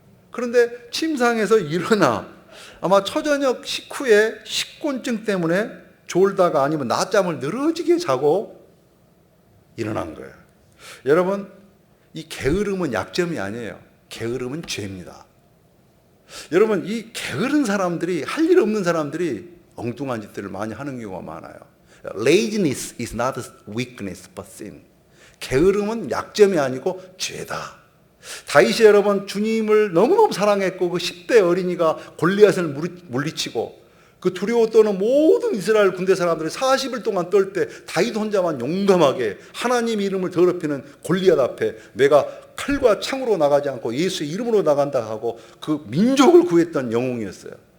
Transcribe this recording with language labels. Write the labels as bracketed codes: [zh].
[ko] 그런데 침상에서 일어나, 아마 초저녁 식후에 식곤증 때문에 졸다가 아니면 낮잠을 늘어지게 자고 일어난 거예요. 여러분, 이 게으름은 약점이 아니에요. 게으름은 죄입니다. 여러분, 이 게으른 사람들이, 할 일 없는 사람들이 엉뚱한 짓들을 많이 하는 경우가 많아요. [en] Laziness is not weakness but sin. [ko] 게으름은 약점이 아니고 죄다. 다윗이 여러분 주님을 너무너무 사랑했고 그 10대 어린이가 골리앗을 물리치고 그 두려워 떠는 모든 이스라엘 군대 사람들이 40일 동안 떨 때 다윗 혼자만 용감하게 하나님 이름을 더럽히는 골리앗 앞에 내가 칼과 창으로 나가지 않고 예수의 이름으로 나간다 하고 그 민족을 구했던 영웅이었어요.